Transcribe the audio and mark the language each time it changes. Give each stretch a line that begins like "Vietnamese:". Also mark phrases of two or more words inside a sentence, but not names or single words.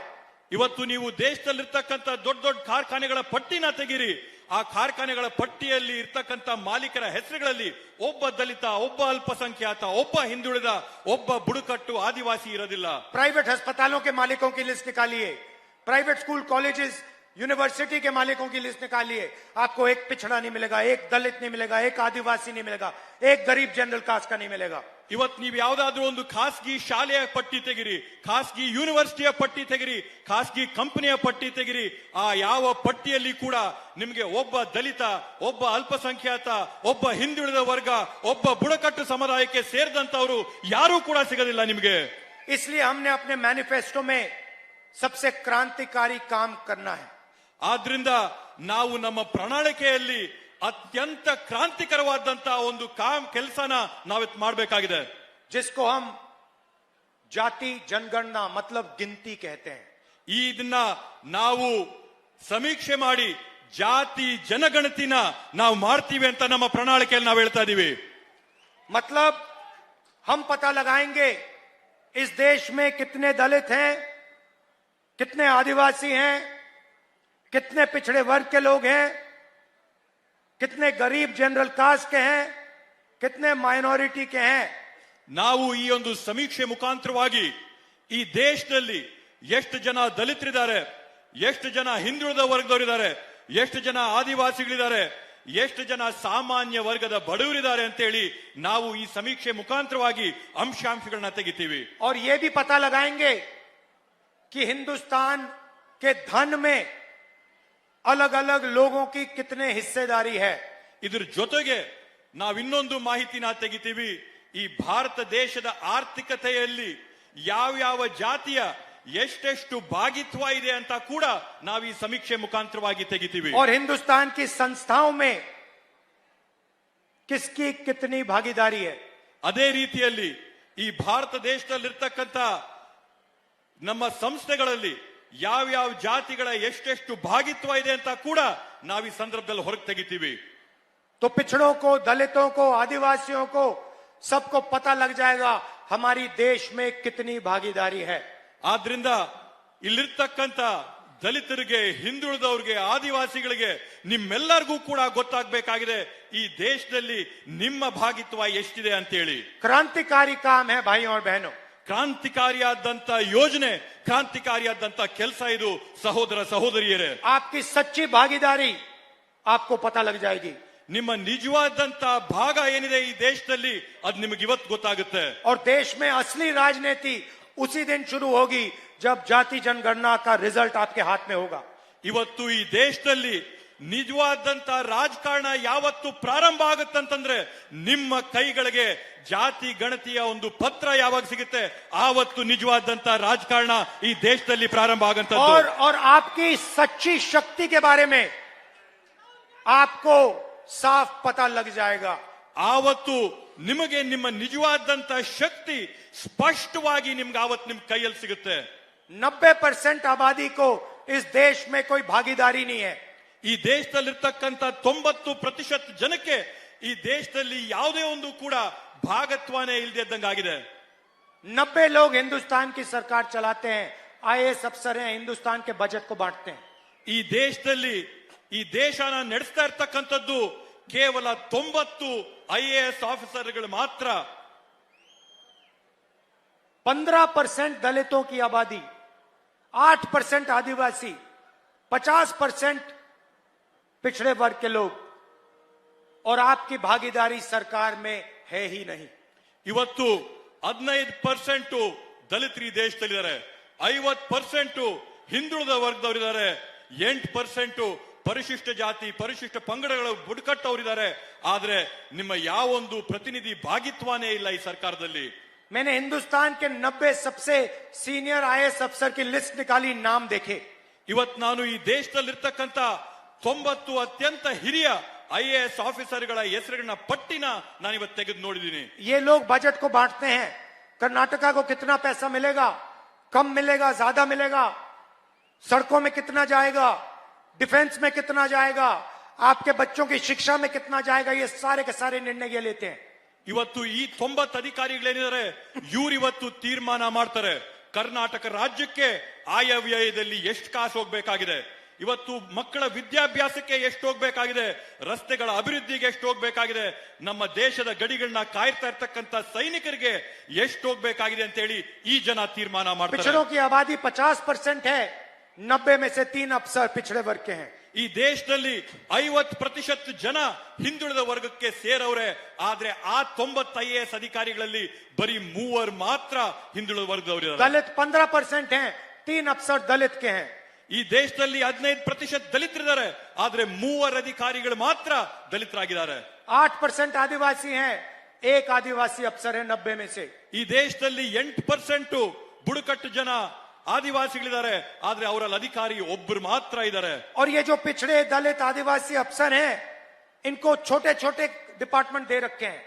Kannada: ಇವತ್ತು ನೀವು ದೇಶದಲ್ಲಿರ್ತಕ್ಕಂಥ ದೊಡ್ಡ ದೊಡ್ಡ ಕಾರ್ಖಾನೆಗಳ ಪಟ್ಟಿನ ತೆಗಿರಿ, ಆ ಕಾರ್ಖಾನೆಗಳ ಪಟ್ಟಿಯಲ್ಲಿ ಇರ್ತಕ್ಕಂಥ ಮಾಲೀಕರ ಹೆಸರುಗಳಲ್ಲಿ ಒಬ್ಬ ದಲಿತ, ಒಬ್ಬ ಅಲ್ಪಸಂಖ್ಯಾತ, ಒಬ್ಬ ಹಿಂದುಳಿದ, ಒಬ್ಬ ಬುಡಕಟ್ಟು ಆದಿವಾಸಿ ಇರೋದಿಲ್ಲ।
Hindi: प्राइवेट अस्पतालों के मालिकों की लिस्ट निकालिए,
English: private school colleges university
Hindi: के मालिकों की लिस्ट निकालिए, आपको एक पिछड़ा नहीं मिलेगा, एक दलित नहीं मिलेगा, एक आदिवासी नहीं मिलेगा, एक गरीब
English: general caste
Hindi: का नहीं मिलेगा।
Kannada: ಇವತ್ತು ನೀವು ಯಾವ್ದಾದ್ರೂ ಒಂದು ಖಾಸಗಿ ಶಾಲೆಯ ಪಟ್ಟಿ ತೆಗಿರಿ, ಖಾಸಗಿ ಯೂನಿವರ್ಸಿಟಿಯ ಪಟ್ಟಿ ತೆಗಿರಿ, ಖಾಸಗಿ ಕಂಪನಿಯ ಪಟ್ಟಿ ತೆಗಿರಿ, ಆ ಯಾವ ಪಟ್ಟಿಯಲ್ಲಿ ಕೂಡ ನಿಮಗೆ ಒಬ್ಬ ದಲಿತ, ಒಬ್ಬ ಅಲ್ಪಸಂಖ್ಯಾತ, ಒಬ್ಬ ಹಿಂದುಳಿದ ವರ್ಗ, ಒಬ್ಬ ಬುಡಕಟ್ಟು ಸಮುದಾಯಕ್ಕೆ ಸೇರಿದಂತವರು ಯಾರೂ ಕೂಡ ಸಿಗೋದಿಲ್ಲ ನಿಮಗೆ।
Hindi: इसलिए हमने अपने मैनिफेस्टो में सबसे क्रांतिकारी काम करना है।
Kannada: ಆದ್ರಿಂದ ನಾವು ನಮ್ಮ ಪ್ರಣಾಳಿಕೆಯಲ್ಲಿ ಅತ್ಯಂತ ಕ್ರಾಂತಿಕರವಾದಂತಹ ಒಂದು ಕೆಲಸನ ನಾವಿತ್ತು ಮಾಡಬೇಕಾಗಿದೆ,
Hindi: जिसको हम जाति जनगणना मतलब गिनती कहते हैं।
Kannada: ಇದನ್ನ ನಾವು ಸಮೀಕ್ಷೆ ಮಾಡಿ ಜಾತಿ ಜನಗಣತಿನ ನಾವು ಮಾಡ್ತೀವಿ ಅಂತ ನಮ್ಮ ಪ್ರಣಾಳಿಕೆಯಲ್ಲಿ ನಾವು ಹೇಳ್ತಾ ಇದೀವಿ।
Hindi: मतलब हम पता लगाएंगे इस देश में कितने दलित हैं, कितने आदिवासी हैं, कितने पिछड़े वर्ग के लोग हैं, कितने गरीब
English: general caste
Hindi: के हैं, कितने माइनॉरिटी के हैं।
Kannada: ನಾವು ಈ ಒಂದು ಸಮೀಕ್ಷೆ ಮುಖಾಂತರವಾಗಿ ಈ ದೇಶದಲ್ಲಿ ಎಷ್ಟು ಜನ ದಲಿತರಿದ್ದಾರೆ, ಎಷ್ಟು ಜನ ಹಿಂದುಳಿದ ವರ್ಗದವರಿದ್ದಾರೆ, ಎಷ್ಟು ಜನ ಆದಿವಾಸಿಗಳಿದ್ದಾರೆ, ಎಷ್ಟು ಜನ ಸಾಮಾನ್ಯ ವರ್ಗದ ಬಡವರಿದ್ದಾರೆ ಅಂತ ಹೇಳಿ ನಾವು ಈ ಸಮೀಕ್ಷೆ ಮುಖಾಂತರವಾಗಿ ಅಂಶಾಂಶಗಳನ್ನ ತೆಗಿತೀವಿ।
Hindi: और ये भी पता लगाएंगे कि हिंदुस्तान के धन में अलग अलग लोगों की कितने हिस्सेदारी है।
Kannada: ಇದ್ರ ಜೊತೆಗೆ ನಾವು ಇನ್ನೊಂದು ಮಾಹಿತಿನ ತೆಗಿತೀವಿ, ಈ ಭಾರತ ದೇಶದ ಆರ್ಥಿಕತೆಯಲ್ಲಿ ಯಾವ ಜಾತಿಯ ಎಷ್ಟೆಷ್ಟು ಭಾಗಿತ್ವ ಇದೆ ಅಂತ ಕೂಡ ನಾವು ಈ ಸಮೀಕ್ಷೆ ಮುಖಾಂತರವಾಗಿ ತೆಗಿತೀವಿ।
Hindi: और हिंदुस्तान की संस्थाओं में किसकी कितनी भागीदारी है।
Kannada: ಅದೇ ರೀತಿಯಲ್ಲಿ ಈ ಭಾರತ ದೇಶದಲ್ಲಿರ್ತಕ್ಕಂಥ ನಮ್ಮ ಸಂಸ್ಥೆಗಳಲ್ಲಿ ಯಾವ ಜಾತಿಗಳ ಎಷ್ಟೆಷ್ಟು ಭಾಗಿತ್ವ ಇದೆ ಅಂತ ಕೂಡ ನಾವು ಈ ಸಂದರ್ಭದಲ್ಲಿ ಹೊರಗೆ ತೆಗಿತೀವಿ।
Hindi: तो पिछड़ों को, दलितों को, आदिवासियों को सबको पता लग जाएगा हमारी देश में कितनी भागीदारी है।
Kannada: ಆದ್ರಿಂದ ಇಲ್ಲಿರ್ತಕ್ಕಂಥ ದಲಿತರಿಗೆ, ಹಿಂದುಳಿದವರಿಗೆ, ಆದಿವಾಸಿಗಳಿಗೆ, ನಿಮ್ಮೆಲ್ಲರಿಗೂ ಕೂಡ ಗೊತ್ತಾಗಬೇಕಾಗಿದೆ ಈ ದೇಶದಲ್ಲಿ ನಿಮ್ಮ ಭಾಗಿತ್ವ ಎಷ್ಟಿದೆ ಅಂತ ಹೇಳಿ।
Hindi: क्रांतिकारी काम है भाइयों और बहनों।
Kannada: ಕ್ರಾಂತಿಕಾರಿಯಾದಂತ ಯೋಜನೆ, ಕ್ರಾಂತಿಕಾರಿಯಾದಂತ ಕೆಲಸ ಇದು ಸಹೋದರ ಸಹೋದರಿಯರೇ।
Hindi: आपकी सच्ची भागीदारी आपको पता लग जाएगी।
Kannada: ನಿಮ್ಮ ನಿಜವಾದಂತ ಭಾಗ ಏನಿದೆ ಈ ದೇಶದಲ್ಲಿ ಅದು ನಿಮಗೆ ಇವತ್ತು ಗೊತ್ತಾಗುತ್ತೆ।
Hindi: और देश में असली राजनीति उसी दिन शुरू होगी जब जाति जनगणना का रिजल्ट आपके हाथ में होगा।
Kannada: ಇವತ್ತು ಈ ದೇಶದಲ್ಲಿ ನಿಜವಾದಂತ ರಾಜಕಾರಣ ಯಾವತ್ತು ಪ್ರಾರಂಭ ಆಗುತ್ತಂತಂದ್ರೆ ನಿಮ್ಮ ಕೈಗಳಿಗೆ ಜಾತಿ ಗಣತಿಯ ಒಂದು ಪತ್ರ ಯಾವಾಗ ಸಿಗುತ್ತೆ ಆವತ್ತು ನಿಜವಾದಂತ ರಾಜಕಾರಣ ಈ ದೇಶದಲ್ಲಿ ಪ್ರಾರಂಭ ಆಗಂತದ್ದು।
Hindi: और आपकी सच्ची शक्ति के बारे में आपको साफ पता लग जाएगा।
Kannada: ಆವತ್ತು ನಿಮಗೆ ನಿಮ್ಮ ನಿಜವಾದಂತ ಶಕ್ತಿ ಸ್ಪಷ್ಟವಾಗಿ ನಿಮ್ಗೆ ಆವತ್ತು ನಿಮ್ ಕೈಯಲ್ಲಿ ಸಿಗುತ್ತೆ।
Hindi: 90% आबादी को इस देश में कोई भागीदारी नहीं है।
Kannada: ಈ ದೇಶದಲ್ಲಿರ್ತಕ್ಕಂಥ 90% ಜನಕ್ಕೆ ಈ ದೇಶದಲ್ಲಿ ಯಾವುದೇ ಒಂದು ಕೂಡ ಭಾಗತ್ವನೇ ಇಲ್ಲದೆ ಇದ್ದಂಗಾಗಿದೆ।
Hindi: 90 लोग हिंदुस्तान की सरकार चलाते हैं, IAS अफसर हैं, हिंदुस्तान के बजट को बांटते हैं।
Kannada: ಈ ದೇಶದಲ್ಲಿ ಈ ದೇಶನ ನಡೆಸ್ತಾ ಇರ್ತಕ್ಕಂಥದ್ದು ಕೇವಲ 90 IAS ಆಫೀಸರ್ಗಳು ಮಾತ್ರ।
Hindi: 15% दलितों की आबादी, 8% आदिवासी, 50% पिछड़े वर्ग के लोग, और आपकी भागीदारी सरकार में है ही नहीं।
Kannada: ಇವತ್ತು 15% ದಲಿತರು ಈ ದೇಶದಲ್ಲಿದ್ದಾರೆ, 50% ಹಿಂದುಳಿದ ವರ್ಗದವರಿದ್ದಾರೆ, 8% ಪರಿಶಿಷ್ಟ ಜಾತಿ, ಪರಿಶಿಷ್ಟ ಪಂಗಡಗಳ ಬುಡಕಟ್ಟವರಿದ್ದಾರೆ। ಆದ್ರೆ ನಿಮ್ಮ ಯಾವೊಂದು ಪ್ರತಿನಿಧಿ ಭಾಗಿತ್ವನೇ ಇಲ್ಲ ಈ ಸರ್ಕಾರದಲ್ಲಿ।
Hindi: मैंने हिंदुस्तान के 90 सबसे सीनियर IAS अफसर की लिस्ट निकाली, नाम देखे।
Kannada: ಇವತ್ತು ನಾನು ಈ ದೇಶದಲ್ಲಿರ್ತಕ್ಕಂಥ 90 ಅತ್ಯಂತ ಹಿರಿಯ IAS ಆಫೀಸರ್ಗಳ ಹೆಸರುಗಳನ್ನ ಪಟ್ಟಿನ ನಾನು ಇವತ್ತು ತೆಗೆದು ನೋಡಿದ್ದೀನಿ।
Hindi: ये लोग बजट को बांटते हैं, कर्नाटका को कितना पैसा मिलेगा, कम मिलेगा, ज्यादा मिलेगा, सड़कों में कितना जाएगा, डिफेंस में कितना जाएगा, आपके बच्चों की शिक्षा में कितना जाएगा, ये सारे के सारे निर्णय ये लेते हैं।
Kannada: ಇವತ್ತು ಈ 90 ಅಧಿಕಾರಿಗಳೇನಿದ್ದಾರೆ ಇವ್ರು ಇವತ್ತು ತೀರ್ಮಾನ ಮಾಡ್ತಾರೆ ಕರ್ನಾಟಕ ರಾಜ್ಯಕ್ಕೆ ಆಯವ್ಯಯದಲ್ಲಿ ಎಷ್ಟು ಕಾಸು ಹೋಗ್ಬೇಕಾಗಿದೆ, ಇವತ್ತು ಮಕ್ಕಳ ವಿದ್ಯಾಭ್ಯಾಸಕ್ಕೆ ಎಷ್ಟು ಹೋಗ್ಬೇಕಾಗಿದೆ, ರಸ್ತೆಗಳ ಅಭಿವೃದ್ಧಿಗೆ ಎಷ್ಟು ಹೋಗ್ಬೇಕಾಗಿದೆ, ನಮ್ಮ ದೇಶದ ಗಡಿಗಳನ್ನ ಕಾಯ್ತಾ ಇರ್ತಕ್ಕಂಥ ಸೈನಿಕರಿಗೆ ಎಷ್ಟು ಹೋಗ್ಬೇಕಾಗಿದೆ ಅಂತ ಹೇಳಿ ಈ ಜನ ತೀರ್ಮಾನ ಮಾಡ್ತಾರೆ.
Hindi: पिछड़ों की आबादी 50% है, 90 में से 3 अफसर पिछड़े वर्ग के हैं.
Kannada: ಈ ದೇಶದಲ್ಲಿ 50% ಜನ ಹಿಂದುಳಿದ ವರ್ಗಕ್ಕೆ ಸೇರವ್ರೆ. ಆದ್ರೆ ಆ 90 IAS ಅಧಿಕಾರಿಗಳಲ್ಲಿ ಬರೀ 3 ಮಾತ್ರ ಹಿಂದುಳಿದ ವರ್ಗದವರು.
Hindi: दलित 15% हैं, 3 अफसर दलित के हैं.
Kannada: ಈ ದೇಶದಲ್ಲಿ 15% ದಲಿತರಿದ್ದಾರೆ, ಆದ್ರೆ 3 ಅಧಿಕಾರಿಗಳು ಮಾತ್ರ ದಲಿತರಾಗಿದ್ದಾರೆ.
Hindi: 8% आदिवासी हैं, 1 आदिवासी अफसर है 90 में से.
Kannada: ಈ ದೇಶದಲ್ಲಿ 8% ಬುಡಕಟ್ಟು ಜನ ಆದಿವಾಸಿಗಳಿದ್ದಾರೆ, ಆದ್ರೆ ಅವರಲ್ಲಿ ಅಧಿಕಾರಿ ಒಬ್ಬರು ಮಾತ್ರ ಇದ್ದಾರೆ.
Hindi: और ये जो पिछड़े दलित आदिवासी अफसर हैं, इनको छोटे छोटे डिपार्टमेंट दे रखे हैं.